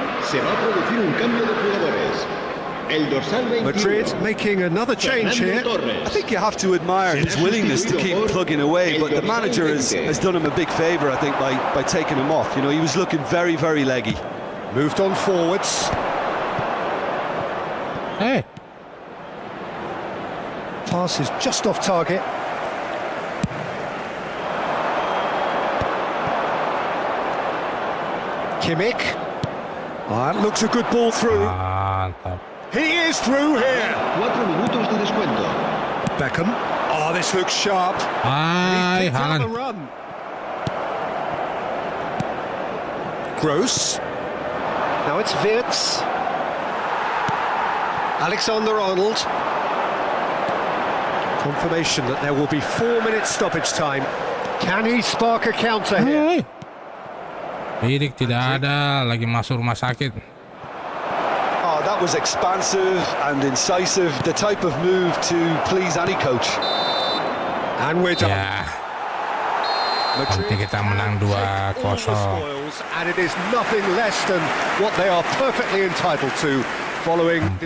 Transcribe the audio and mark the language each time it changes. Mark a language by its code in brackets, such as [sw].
[es] Se va a producir un cambio de jugadores. El dorsal 21. [en] Madrid making another change here. I think you have to admire his willingness to keep plugging away, but the manager has done him a big favour, I think, by taking him off. You know, he was looking very, very leggy. Moved on forwards. Hey. Pass is just off target. Kimmich. That looks a good ball through. [id] Mantap. [en] He is through here. [es] 4 minutos de descuento. [en] Beckham. Oh, this looks sharp. Hai, He's picked up the Haaland. run. Gross. Now it's Wirtz. Alexander-Arnold. Confirmation that there will be 4 minutes stoppage time. Can he spark a counter here? Hai. [id] Bidik tidak ada, lagi masuk rumah sakit. [en] Oh, that was expansive and incisive, the type of move to please any coach. And we're done. [id] Ya, nanti kita menang 2-0. [en] And it is nothing less than what they are perfectly entitled to following this